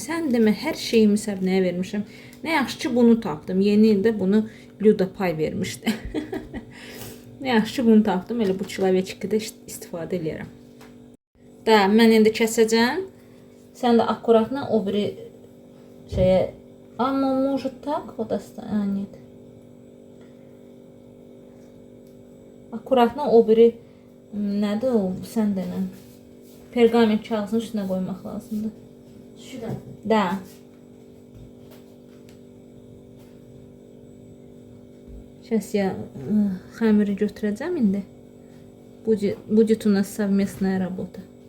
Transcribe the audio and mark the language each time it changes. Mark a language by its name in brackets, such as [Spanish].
[Azerbaijani] Sən demə, hər şeyimi Səbnəyə vermişəm. Nə yaxşı ki, bunu tapdım. Yeni ildə bunu Luda pay vermişdi. Nə yaxşı ki, bunu tapdım. Elə bu çilavechkidə istifadə eləyərəm. Da, mən indi kəsəcəm. Sən də akkuratla o biri şeyə... [Russian] Amma может так вот оставить? Нет. Аккуратно [Azerbaijani] o biri Nədir o? Sən denə. Perqament kağızının üstünə qoymaq lazımdır. [Russian] Sюда. Da. Сейчас я [Azerbaijani] xəmiri götürəcəm indi. [Russian] Будет у нас совместная работа.